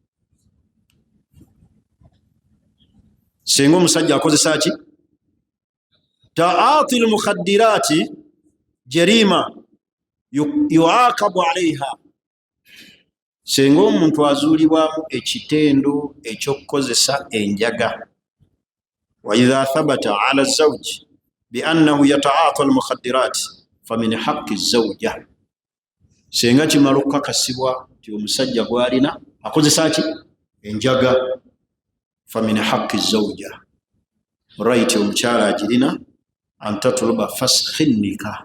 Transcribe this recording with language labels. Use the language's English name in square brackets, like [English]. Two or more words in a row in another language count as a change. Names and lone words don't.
[Ganda] Senga omusajja akozesa ki? [Arabic] تعاطي المخدرات جريمة يعاقب عليها. [Ganda] Senga omuntu azuulibwamu ekitendo eky'okukozesa enjaga. [Arabic] وإذا ثبت على زوج بأنه يتعاطى المخدرات فمن حق الزوجة. [Ganda] Senga kimala okukakasibwa nti omusajja gw'alina akozesa ki? [Arabic] Enjaga. فمن حق الزوجة. Right, [Ganda] omukyala agirina [Arabic] أن تطلب فسخ نكاح.